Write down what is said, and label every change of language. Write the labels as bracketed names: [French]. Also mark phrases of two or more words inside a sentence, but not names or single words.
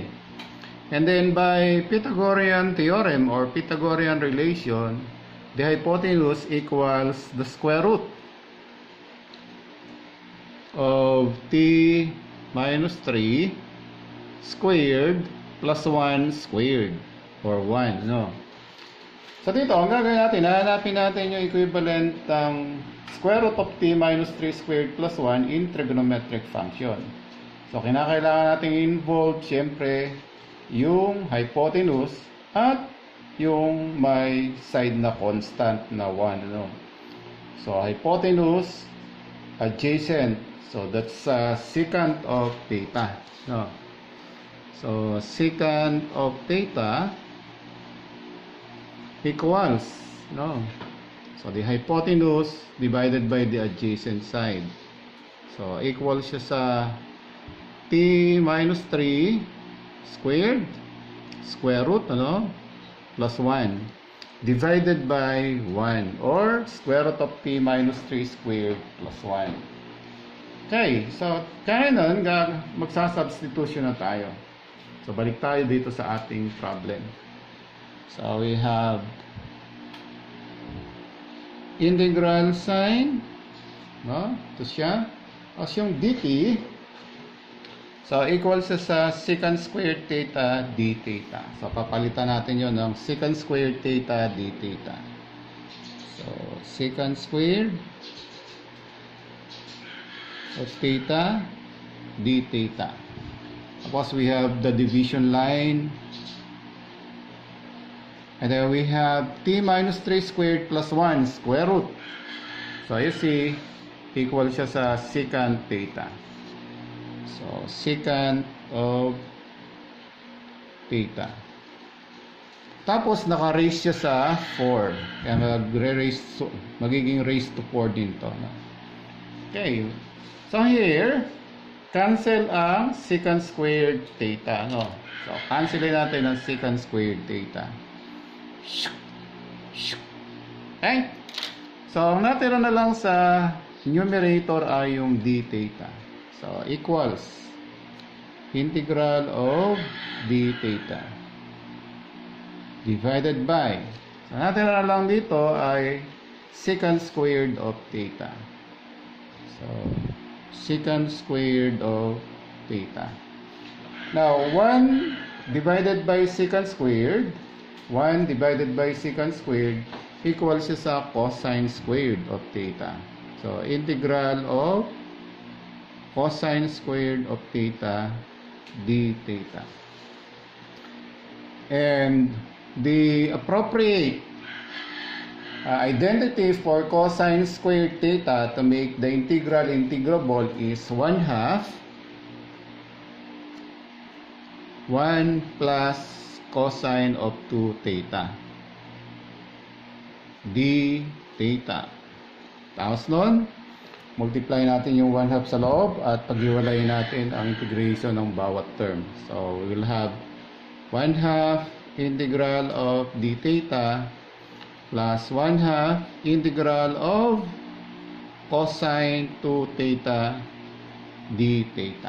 [English] And then by Pythagorean theorem or Pythagorean relation, the hypotenuse equals the square root of t minus 3 squared plus 1 squared or 1. So [Filipino] dito, ang gagawin natin, hahanapin natin yung [English] equivalent ng square root of t minus 3 squared plus 1 in trigonometric function. So, [Filipino] kinakailangan natin involve, syempre, yung hypotenuse at yung may side na constant na 1. [English] So, hypotenuse, adjacent. So, that's secant of theta. So, secant of theta equals, so the hypotenuse divided by the adjacent side. So, equal [Filipino] siya sa [English] t minus 3 squared, square root, plus 1, divided by 1, or square root of t minus 3 squared plus 1. Okay, so, [Filipino] kaya nun, magsasubstitution na tayo. So, balik tayo dito sa ating problem. [English] So, we have integral sign, [Filipino] ito siya. [English] As yung dt, so, equal [Filipino] siya sa [English] secant squared theta d theta. So, [Filipino] papalitan natin yon ng [English] secant squared theta d theta. So, secant squared of theta d theta. Tapos, we have the division line. And then we have t minus 3 squared plus 1 square root. So, you see, equal [Filipino] siya sa [English] secant theta. So, secant of theta. [Filipino] Tapos naka-raise siya sa 4. Kaya magiging [English] raise to 4 [Filipino] din to. No? [English] Okay. So here, cancel ang secant squared theta. No? So, [Filipino] cancelin natin ang [English] secant squared theta. Okay? So, [Filipino] ang natira na lang sa numerator ay yung d theta. [English] So, equals integral of d theta divided by, so [Filipino] natira na lang dito ay [English] secant squared of theta. So, secant squared of theta. Now, 1 divided by secant squared, 1 divided by secant squared equals [Filipino] siya sa [English] cosine squared of theta. So, integral of cosine squared of theta d theta. And the appropriate identity for cosine squared theta to make the integral integrable is 1/2 1 plus cosine of 2 theta d theta. [Filipino] Tapos nun, multiply natin yung 1/2 sa loob at paghiwalayin natin ang integration ng bawat term. [English] So, we will have 1/2 integral of d theta plus 1/2 integral of cosine 2 theta d theta.